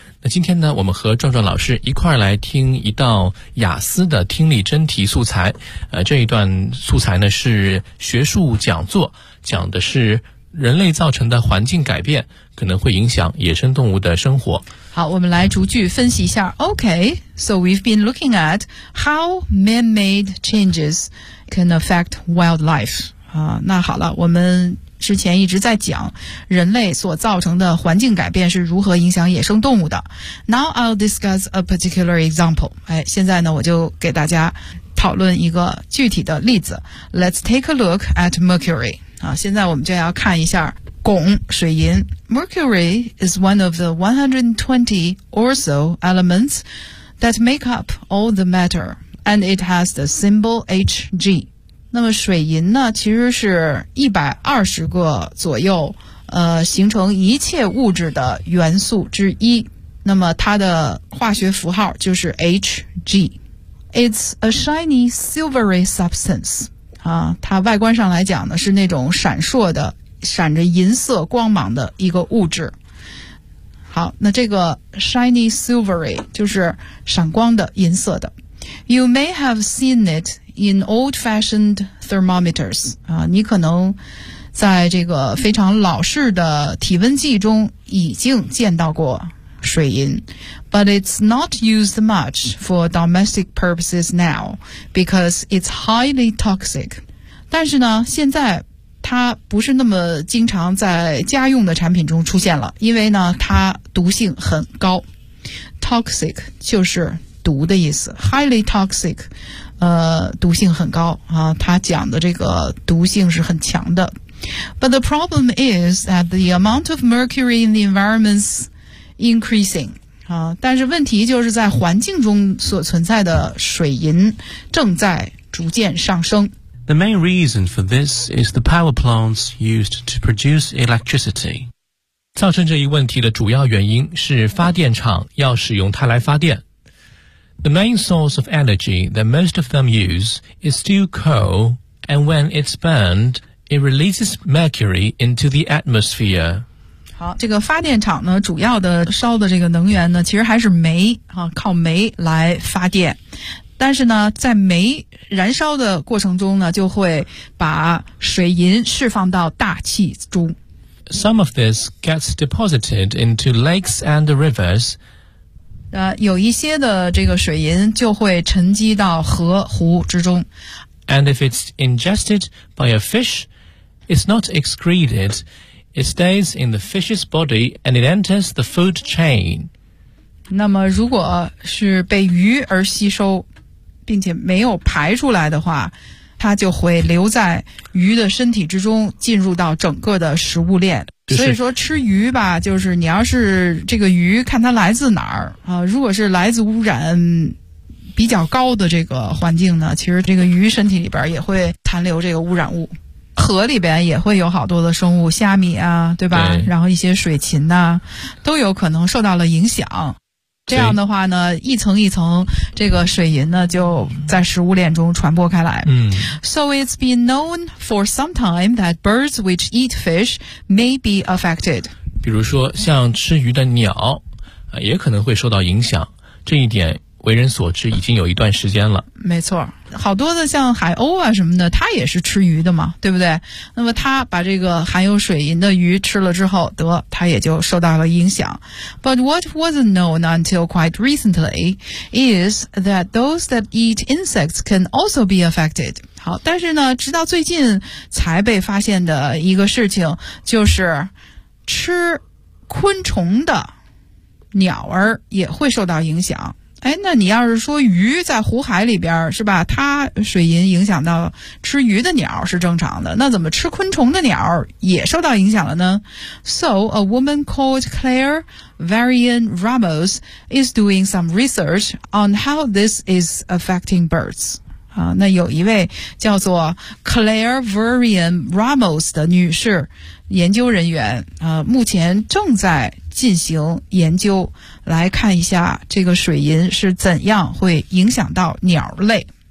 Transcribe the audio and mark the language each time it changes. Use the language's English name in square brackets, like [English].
[Chinese] 那今天呢，我们和壮壮老师一块儿来听一道雅思的听力真题素材。这一段素材呢是学术讲座，讲的是人类造成的环境改变可能会影响野生动物的生活。好，我们来逐句分析一下。 [English] Okay, so we've been looking at how man-made changes can affect wildlife. [Chinese] 那好了，我们之前一直在讲人类所造成的环境改变是如何影响野生动物的。 [English] Now I'll discuss a particular example. [Chinese] 现在呢，我就给大家讨论一个具体的例子。 [English] Let's take a look at mercury. [Chinese] 现在我们就要看一下汞水银。 [English] Mercury is one of the 120 or so elements that make up all the matter, and it has the symbol Hg. [Chinese] 那么水银呢，其实是120个左右，形成一切物质的元素之一。那么它的化学符号就是 Hg. [English] It's a shiny silvery substance. [Chinese] 它外观上来讲呢，是那种闪烁的、闪着银色光芒的一个物质。好，那这个 [English] shiny silvery [Chinese] 就是闪光的、银色的。 [English] You may have seen it in old-fashioned thermometers. [Chinese] 你可能在这个非常老式的体温计中已经见到过水银。 [English] But it's not used much for domestic purposes now because it's highly toxic. [Chinese] 但是呢，现在它不是那么经常在家用的产品中出现了，因为呢，它毒性很高。 [English] Toxic [Chinese] 就是毒的意思。 [English] Highly toxic, [Chinese] 毒性很高啊，它讲的这个毒性是很强的。 [English] But the problem is that the amount of mercury in the environment's increasing. [Chinese] 但是问题就是在环境中所存在的水银正在逐渐上升。 [English] The main reason for this is the power plants used to produce electricity. [Chinese] 造成这一问题的主要原因是发电厂要使用它来发电。 [English] The main source of energy that most of them use is still coal, and when it's burned, it releases mercury into the atmosphere. [Chinese] 好，这个发电厂呢，主要的烧的这个能源呢，其实还是煤啊，靠煤来发电。但是呢，在煤燃烧的过程中呢，就会把水银释放到大气中。 [English] Some of this gets deposited into lakes and rivers. [Chinese] 有一些的这个水银就会沉积到河湖之中。 [English] And if it's ingested by a fish, it's not excreted. It stays in the fish's body and it enters the food chain. [Chinese] 那么如果是被鱼而吸收并且没有排出来的话，它就会留在鱼的身体之中，进入到整个的食物链。就是，所以说吃鱼吧，就是你要是这个鱼看它来自哪儿啊，如果是来自污染比较高的这个环境呢，其实这个鱼身体里边也会残留这个污染物。河里边也会有好多的生物，虾米啊，对吧？对，然后一些水禽啊，都有可能受到了影响。这样的话呢，一层一层这个水银呢就在食物链中传播开来。 [English] So it's been known for some time that birds which eat fish may be affected. [Chinese] 比如说像吃鱼的鸟、也可能会受到影响，这一点为人所知已经有一段时间了。没错，好多的像海鸥啊什么的，它也是吃鱼的嘛，对不对？那么它把这个含有水银的鱼吃了之后，得它也就受到了影响。 [English] But what wasn't known until quite recently is that those that eat insects can also be affected。 [Chinese] 好，但是呢，直到最近才被发现的一个事情，就是吃昆虫的鸟儿也会受到影响。哎，那你要是说鱼在湖海里边是吧，它水银影响到吃鱼的鸟是正常的，那怎么吃昆虫的鸟也受到影响了呢？ [English] So a woman called Claire Varian Ramos is doing some research on how this is affecting birds。 [Chinese] 那有一位叫做 Claire Varian Ramos 的女士研究人员目前正在进行研究，来看一下这个水银是怎样会影响到鸟类。